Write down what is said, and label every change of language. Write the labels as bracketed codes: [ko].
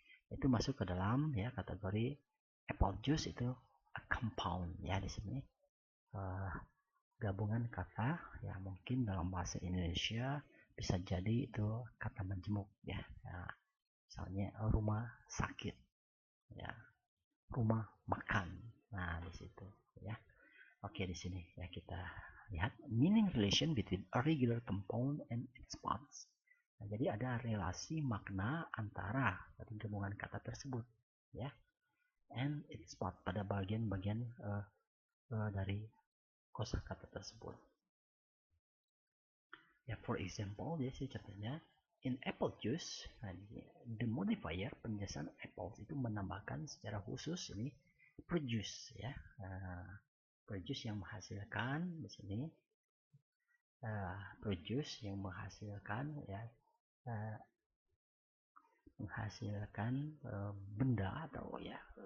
[id] Itu masuk ke dalam ya kategori apple juice, itu a compound ya di sini. Gabungan kata ya, mungkin dalam bahasa Indonesia bisa jadi itu kata menjemuk ya. Nah, misalnya rumah sakit ya, rumah makan. Nah, di situ ya. Oke, di sini ya kita lihat [en] meaning relation between a regular compound and its parts. [id] Nah, jadi ada relasi makna antara dari gabungan kata tersebut ya, [en] and its part, [id] pada bagian-bagian dari kosakata tersebut. Ya, [en] for example, [id] ya sih contohnya [en] in apple juice, [id] nah, [en] the modifier [id] penjelasan apples itu menambahkan secara khusus ini produce ya, produce yang menghasilkan di sini, produce yang menghasilkan ya, menghasilkan benda atau ya